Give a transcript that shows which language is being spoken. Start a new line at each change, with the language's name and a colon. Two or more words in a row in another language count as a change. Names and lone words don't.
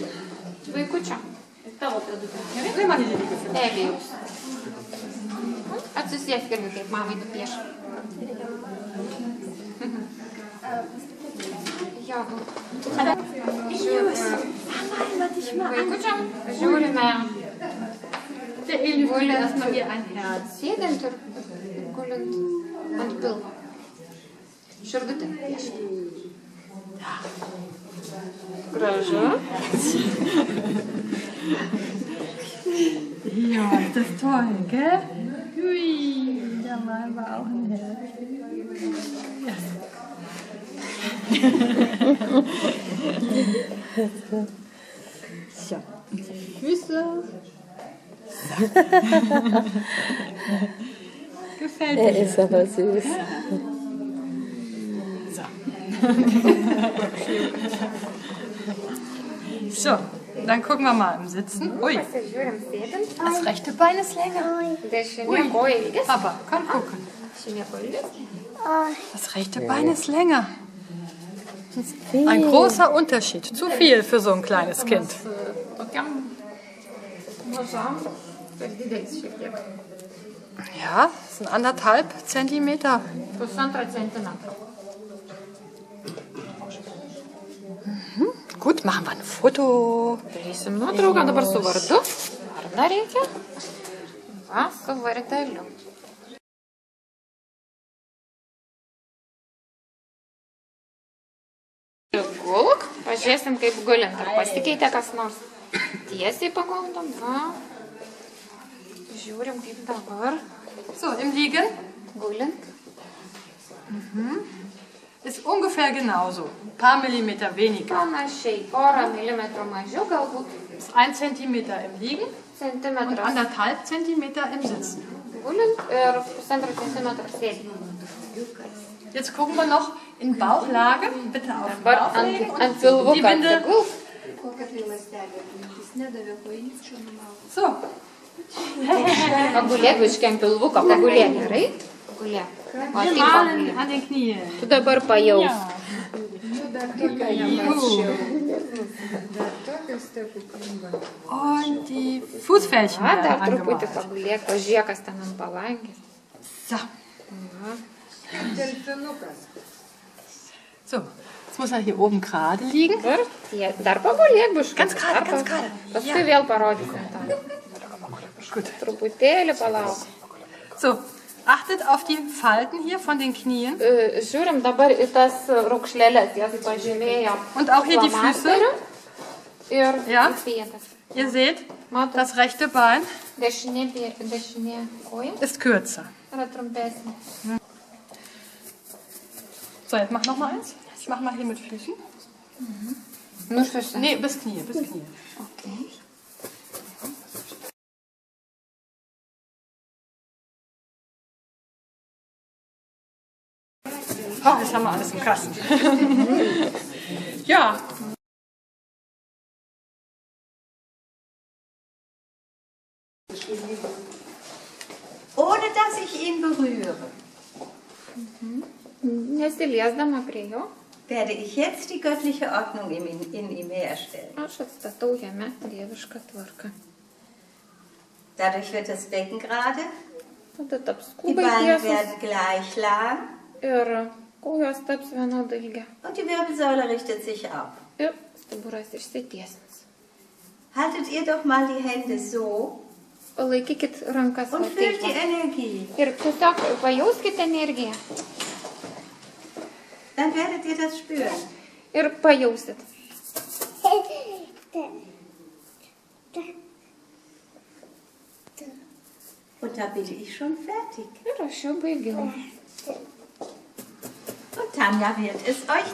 Lithuanian: Vaikučio. Tavo pėdutė.
German: Nimm mal die Liege.
Lithuanian: Evijaus. Atsisėsk irgi, kaip mamai nupieš. Jo. Vaikučiam žiūrime.
German: Der Eli will erstmal wie ein Herz.
Lithuanian: Sėdint ir gulint ant pilvo. Širdutė pieš. Gražu.
German: Ja, ist das toll, gell? Hui, der Mann war auch ein Herz. So, und die Füße. Gefällt dir? Ist aber süß. So, Dann gucken wir mal im Sitzen.
Lithuanian: Ui, Pasižiūrim sėdint.
German: das rechte Bein ist länger.
Lithuanian: Dešinė koja ilgesnė.
German: Papa, komm gucken.
Lithuanian: Dešinė koja ilgesnė.
German: Das rechte Bein ist länger. Ein großer Unterschied. Zu viel für so ein kleines Kind.
Lithuanian: Tokiam mažam per didelis šiek tiek.
German: Ja, das sind 1,5 Zentimeter.
Lithuanian: 1,5 centimetro.
German: Gut, machen wir ein Foto.
Lithuanian: Darysim nuotrauką dabar su vardu. Vardą reikia. Va, su vardeliu. Gulk, pažiūrėsim kaip gulint. Ar pasikeitė kas nors? Tiesiai paguldom, va. Žiūrim kaip dabar.
German: So, im Liegen
Lithuanian: Gulint.
German: ist ungefähr genauso. Ein paar Millimeter weniger.
Lithuanian: Panašiai, porą milimetrų mažiau, galbūt
German: Ist 1 Zentimeter im Liegen und
Lithuanian: centimetras
German: 1,5 Zentimeter im Sitzen.
Lithuanian: gulint ir 1,5 centimetro sėdint.
German: Jetzt gucken wir noch in Bauchlage. Bitte auf den
Lithuanian: Dabar
German: Bauch legen und
Lithuanian: ant
German: die
Lithuanian: pilvuko
German: Binde.
Lithuanian: atsigulk.
German: So,
Lithuanian: Pagulėk biškį ant pilvuko, pagulėk gerai. Pagulėk. O taip
German: Schmalen
Lithuanian: pagulėk.
German: an den Knien.
Lithuanian: Tu dabar pajaus.
German: Und die Fußfältchen
Lithuanian: Va,
German: werden
Lithuanian: dar truputį
German: angemalt.
Lithuanian: pagulėk, pažiūrėk, kas ten ant palangės.
German: So.
Lithuanian: Va.
German: So, jetzt muss er hier oben gerade liegen.
Lithuanian: Dabar dar pagulėk biškį.
German: Ganz gerade, ganz gerade.
Lithuanian: Paskui vėl parodysim tą.
German: Gut.
Lithuanian: Truputėlį palauk.
German: So, achtet auf die Falten hier von den Knien.
Lithuanian: Žiūrim dabar į tas raukšlėlės, jas pažymėjom.
German: Und auch hier die Füße.
Lithuanian: flomasteriu Ir
German: Ja.
Lithuanian: pėdas.
German: Ihr seht,
Lithuanian: Matot,
German: das rechte Bein
Lithuanian: dešinė koja
German: ist kürzer.
Lithuanian: yra trumpesnė.
German: So, jetzt mach noch mal eins. Ich mach mal hier mit Füßen. Nur Füße. Nee, bis Knie, bis Knie. Okay. Oh, jetzt haben wir alles im Kasten. Ja. Ohne dass ich ihn berühre,
Lithuanian: Nesiliesdama prie jo,
German: werde ich jetzt die göttliche Ordnung in ihm herstellen.
Lithuanian: aš atstatau jame dievišką tvarką.
German: Dadurch wird das Becken gerade,
Lithuanian: Tada taps
German: die
Lithuanian: kubai
German: Beine
Lithuanian: tiesus
German: werden gleich lang
Lithuanian: ir kojos taps vienodai ilgia.
German: und die Wirbelsäule richtet sich auf.
Lithuanian: Ir stuburas išsitiesins.
German: Haltet ihr doch mal die Hände so
Lithuanian: Palaikykit rankas
German: und
Lithuanian: va
German: fühlt
Lithuanian: taip
German: die
Lithuanian: va.
German: Energie.
Lithuanian: Ir tiesiog pajauskite energiją.
German: Dann werdet ihr das spüren.
Lithuanian: Ir pajausit.
German: Und da bin ich schon fertig.
Lithuanian: Ir aš jau baigiau.
German: Und Tanja wird es euch